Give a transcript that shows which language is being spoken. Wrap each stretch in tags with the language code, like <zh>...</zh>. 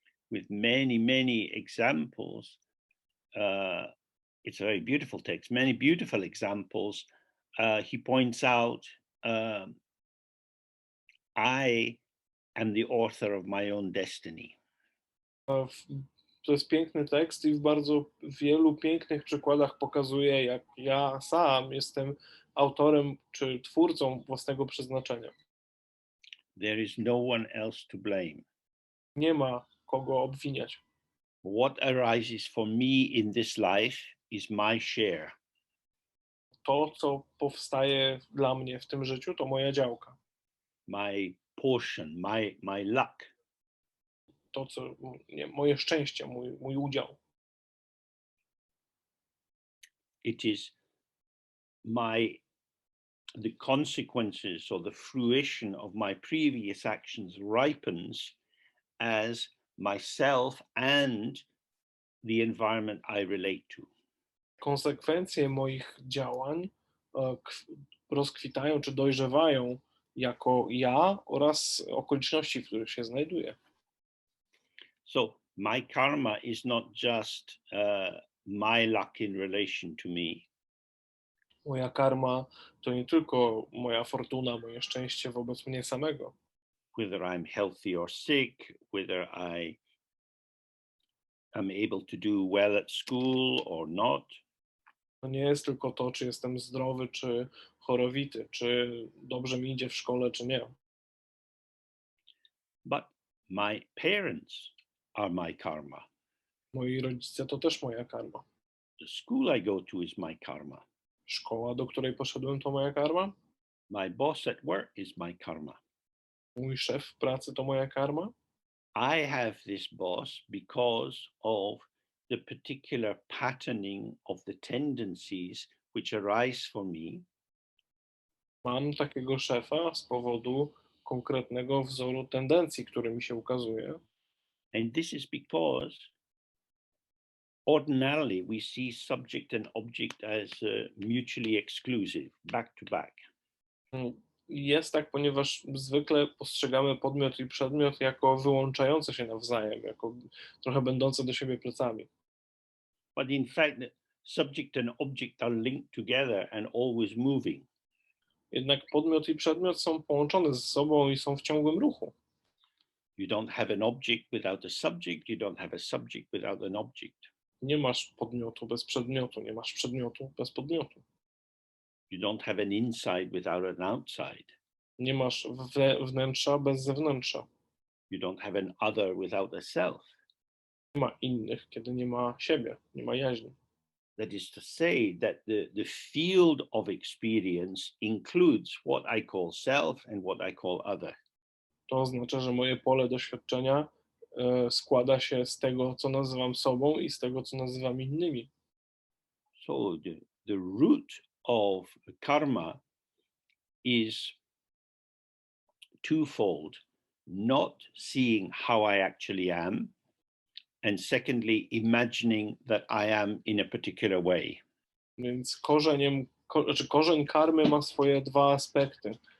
<en>With many, many examples, it's a very beautiful text, many beautiful examples. He points out, I am the author of my own destiny.</en> <pl>To jest piękny tekst i w bardzo wielu pięknych przykładach pokazuje, jak ja sam jestem autorem czy twórcą własnego przeznaczenia.</pl> <en>There is no one else to blame.</en> <pl>Nie ma kogo obwiniać.</pl> <en>What arises for me in this life is my share.</en> <pl>To, co powstaje dla mnie w tym życiu, to moja działka.</pl> <en>My portion, my luck.</en> <pl>To, co moje szczęście, mój udział.</pl> <en>It is the consequences or the fruition of my previous actions ripens as myself and the environment I relate to.</en> <pl>Konsekwencje moich działań rozkwitają czy dojrzewają jako ja oraz okoliczności, w których się znajduję.</pl> <en>So my karma is not just my luck in relation to me.</en> <pl>Moja karma to nie tylko moja fortuna, moje szczęście wobec mnie samego.</pl> <en>Whether I'm healthy or sick, whether I am able to do well at school or not.</en> <pl>To nie jest tylko to, czy jestem zdrowy, czy chorowity, czy dobrze mi idzie w szkole, czy nie.</pl> <en>But my parents are my karma.</en> <pl>Moi rodzice to też moja karma.</pl> <en>The school I go to is my karma.</en> <pl>Szkoła, do której poszedłem, to moja karma.</pl> <en>My boss at work is my karma.</en> <pl>Mój szef w pracy to moja karma.</pl> <en>I have this boss because of the particular patterning of the tendencies which arise for me.</en> <pl>Mam takiego szefa z powodu konkretnego wzoru tendencji, który mi się ukazuje.</pl> <en>And this is because ordinarily we see subject and object as mutually exclusive, back to back.</en> <pl>Jest tak, ponieważ zwykle postrzegamy podmiot i przedmiot jako wyłączające się nawzajem, jako trochę będące do siebie plecami.</pl> <en>But in fact, the subject and object are linked together and always moving.</en> <pl>Jednak podmiot i przedmiot są połączone ze sobą i są w ciągłym ruchu.</pl> <en>You don't have an object without a subject, you don't have a subject without an object.</en> <pl>Nie masz podmiotu bez przedmiotu, nie masz przedmiotu bez podmiotu.</pl> <en>You don't have an inside without an outside.</en> <pl>Nie masz wnętrza bez zewnętrza.</pl> <en>You don't have an other without a self.</en> <pl>Nie ma innych, kiedy nie ma siebie, nie ma jaźni.</pl> <en>That is to say that the field of experience includes what I call self and what I call other.</en> <pl>To oznacza, że moje pole doświadczenia składa się z tego, co nazywam sobą i z tego, co nazywam innymi.</pl> <en>So the root of karma is twofold: not seeing how I actually am, and secondly, imagining that I am in a particular way.</en> <pl>Więc korzeń karmy ma swoje dwa aspekty.</pl>